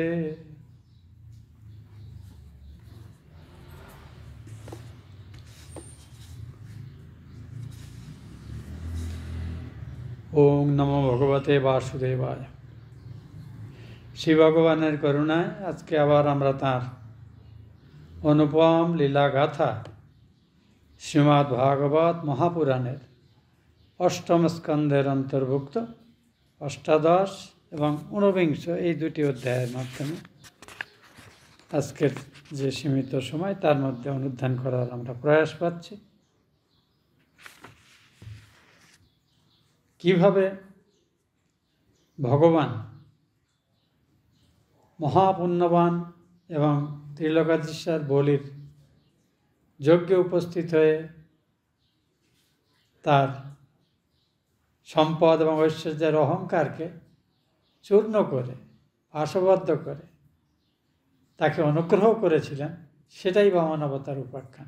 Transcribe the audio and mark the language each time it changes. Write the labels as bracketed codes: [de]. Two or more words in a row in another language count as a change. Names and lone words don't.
[sa] ओम नमो भगवते वासुदेवाय। [bn] শ্রী ভগবানের করুণায় আজকে আবার আমরা তার অনুপম লীলা গাথা শ্রীমদ্ ভাগবত মহাপুরাণের অষ্টম স্কন্ধের অন্তর্ভুক্ত অষ্টাদশ এবং ঊনবিংশ এই দুটি অধ্যায়ের মাধ্যমে আজকের যে সীমিত সময় তার মধ্যে অনুধ্যান করার আমরা প্রয়াস পাচ্ছি। কিভাবে ভগবান মহাপুণ্যবান এবং ত্রিলোকাধীশ্বর বলির যজ্ঞে উপস্থিত হয়ে তার সম্পদ এবং ঐশ্বর্যের অহংকারকে চূর্ণ করে পাশবদ্ধ করে তাকে অনুগ্রহ করেছিলেন, সেটাই বামন অবতার উপাখ্যান।